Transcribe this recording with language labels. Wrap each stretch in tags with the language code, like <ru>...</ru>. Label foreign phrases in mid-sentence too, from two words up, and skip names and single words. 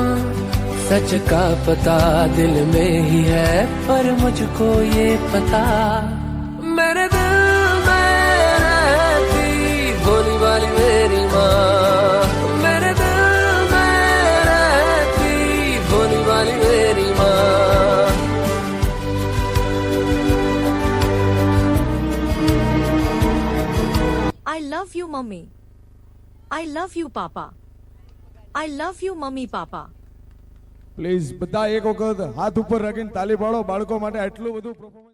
<hi>सच का पता दिल में ही है, पर मुझको ये पता मेरे दिल में रहती भोली वाली मेरी माँ, मेरे दिल में रहती भोली वाली मेरी माँ।</hi> <en>I love you, mummy. I love you, papa. I love you, mummy, papa.</en> <gu>પ્લીઝ બધા એક વખત હાથ ઉપર રાખીને તાલી પાડો બાળકો માટે આટલું બધું પરફોર્મન્સ</gu>